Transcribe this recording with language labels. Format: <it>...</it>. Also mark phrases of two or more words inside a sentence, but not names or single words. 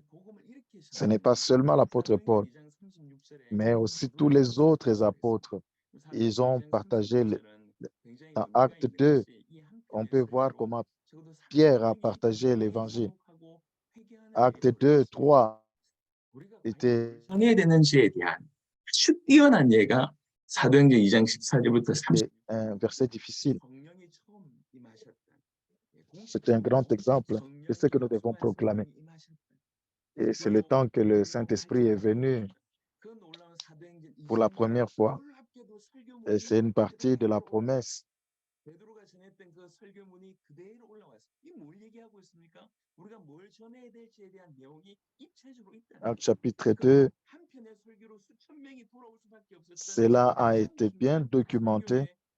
<fr>Ce n'est pas seulement l'apôtre Paul, mais aussi tous les autres apôtres. Ils ont partagé dans Acte 2. On peut voir comment Pierre a partagé l'évangile. Acte 2, 3 était</fr> <ko>정해야 되는지에 대한 아주 뛰어난 예가 사도행전 2장 14절부터 30.</ko> <fr>un verset difficile. C'est un grand exemple de ce que nous devons proclamer. Et c'est le temps que le Saint-Esprit est venu pour la première fois. Et c'est une partie de la promesse. Acte chapitre 2, cela a été bien documenté.</fr>